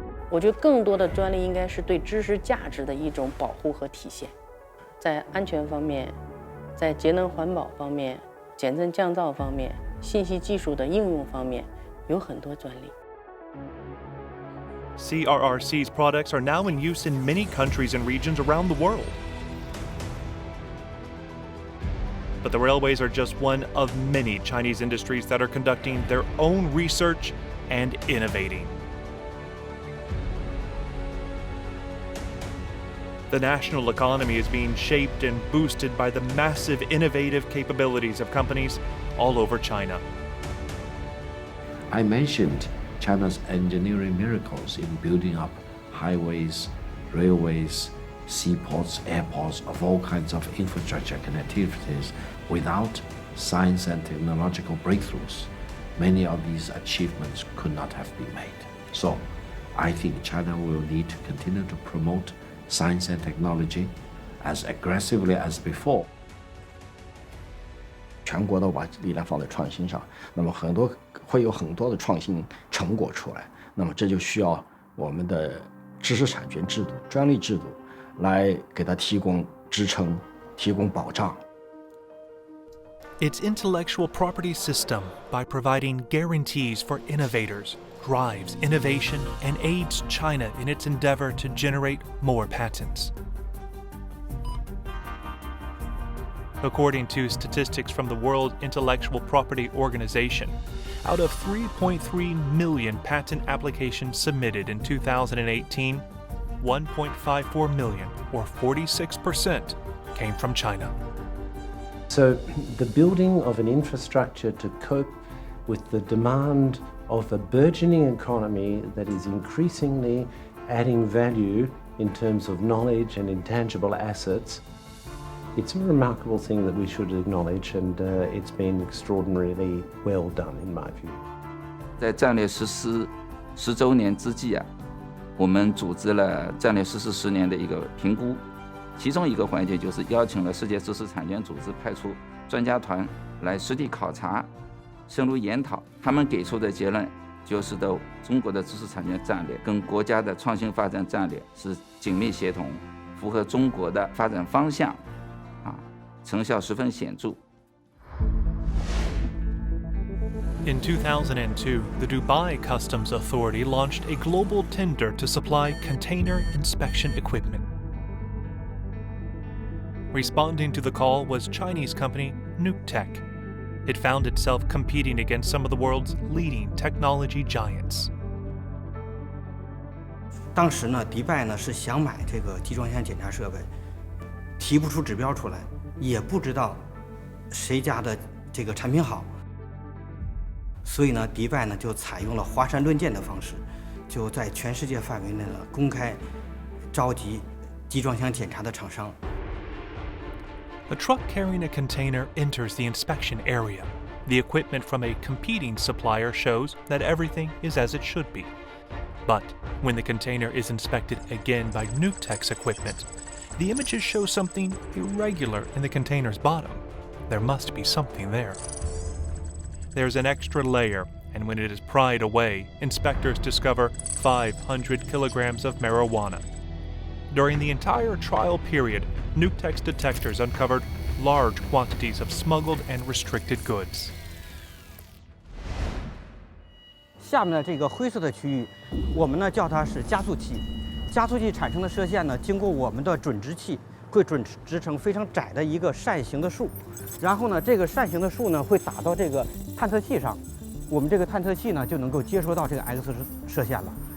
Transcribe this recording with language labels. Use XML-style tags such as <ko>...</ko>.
<en>I</en> <zh>觉得更多的专利应该是对知识价值的一种保护和体现，在安全方面。在节能环保方面、减震降噪方面、信息技术的应用方面，有很多专利。</zh> <en>CRRC's products are now in use in many countries and regions around the world. But the railways are just one of many Chinese industries that are conducting their own research and innovating. The national economy is being shaped and boosted by the massive innovative capabilities of companies all over China. I mentioned China's engineering miracles in building up highways, railways, seaports, airports, of all kinds of infrastructure connectivities without science and technological breakthroughs. many of these achievements could not have been made. So I think China will need to continue to promote science and technology as aggressively as before.</en> <zh>全国都把力量放在创新上，那么会有很多的创新成果出来。那么这就需要我们的知识产权制度、专利制度来给它提供支撑、提供保障。</zh> <en>Its intellectual property system, by providing guarantees for innovators, drives innovation and aids China in its endeavor to generate more patents. According to statistics from the World Intellectual Property Organization, out of 3.3 million patent applications submitted in 2018, 1.54 million, or 46%, came from China. So the building of an infrastructure to cope with the demand of a burgeoning economy that is increasingly adding value in terms of knowledge and intangible assets, it's a remarkable thing that we should acknowledge, and it's been extraordinarily well done in my view.</en> <zh>在战略实施10周年之际啊，我们组织了战略实施10年的一个评估，其中一个环节就是邀请了世界知识产权组织派出专家团来实地考察、深入研讨，他们给出的结论就是的中国的知识产权战略跟国家的创新发展战略是紧密协同，符合中国的发展方向。成效十分显著。</zh> <en>In 2002, the Dubai Customs Authority launched a global tender to supply container inspection equipment. Responding to the call was Chinese company NewTek. It found itself competing against some of the world's leading technology giants.</en> <zh>当时呢，迪拜呢是想买这个集装箱检查设备，提不出指标出来。也不知道谁家的这个产品好，所以呢，迪拜呢就采用了华山论剑的方式，就在全世界范围内呢公开召集集装箱检查的厂商。</zh> <en>A truck carrying a container enters the inspection area. The equipment from a competing supplier shows that everything is as it should be. But when the container is inspected again by NewTek's equipment, the images show something irregular in the container's bottom. There must be something there. There's an extra layer, and when it is pried away, inspectors discover 500 kilograms of marijuana. During the entire trial period, NewTek's detectors uncovered large quantities of smuggled and restricted goods.</en> <zh>下面的这个灰色的区域，我们呢叫它是加速器。加速器产生的射线呢，经过我们的准直器，会准直成非常窄的一个扇形的束，然后呢，这个扇形的束呢会打到这个探测器上，我们这个探测器呢就能够接收到这个 X 射线了。</zh>